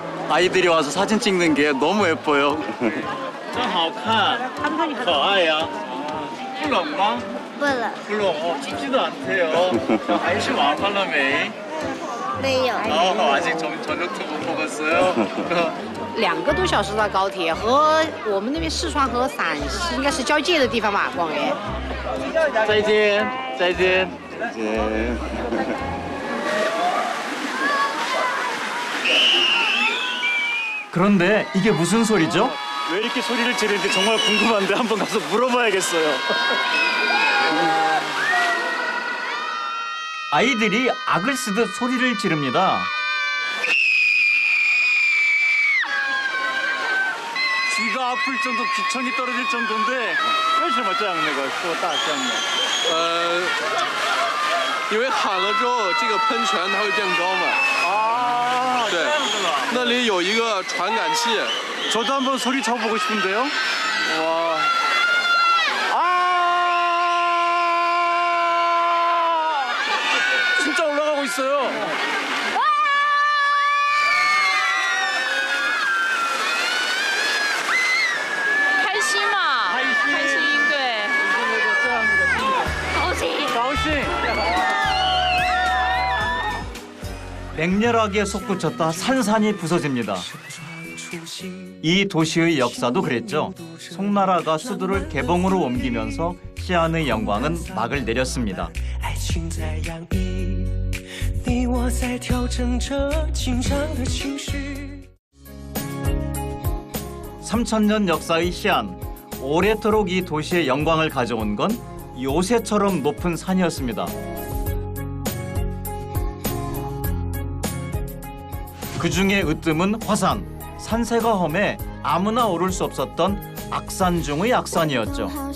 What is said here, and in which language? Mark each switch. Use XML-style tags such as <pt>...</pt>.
<ko>아이들이 와서 사진 찍는 게 너무 예뻐요.</ko> <zh>真好看，可爱呀。不冷吗？不冷，不冷哦，</zh> <ko>춥지도 않대요. 아이씨 마음팔라没？</ko> <zh>没有。</zh> <ko>아직 저녁도 못 먹었어요.</ko> <zh>2个多小时的高铁，和我们那边四川和陕西应该是交界的地方吧，广元。再见，再见。</zh> <ko>그런데 이게 무슨 소리죠? 왜 이렇게 소리를 지르는지 정말 궁금한데 한번 가서 물어봐야겠어요. 아이들이 악을 쓰듯 소리를 지릅니다. 귀가 아플 정도, 귀천이 떨어질 정도인데</ko> <zh>为什么这样那个说大声呢？因为喊了之后，这个喷泉它会变高嘛。啊，对，这样子吧。那里有一个传感器。</zh> <ko>저도 한번 소리 쳐보고 싶은데요. 와. 아! 진짜 올라가고 있어요.</ko> <zh>开心嘛，开心，对，高兴。</zh> <ko>가오씨. 맹렬하게 솟구쳤다 산산이 부서집니다. 이 도시의 역사도 그랬죠. 송나라가 수도를 개봉으로 옮기면서 시안의 영광은 막을 내렸습니다.</ko> <zh>爱情在洋溢，你我在调整着紧张的情绪。</zh> <ko>3000년 역사의 시안. 오래도록 이 도시의 영광을 가져온 건 요새처럼 높은 산이었습니다. 그 중에 으뜸은 화산. 산세가 험해 아무나 오를 수 없었던 악산 중의 악산이었죠.</ko>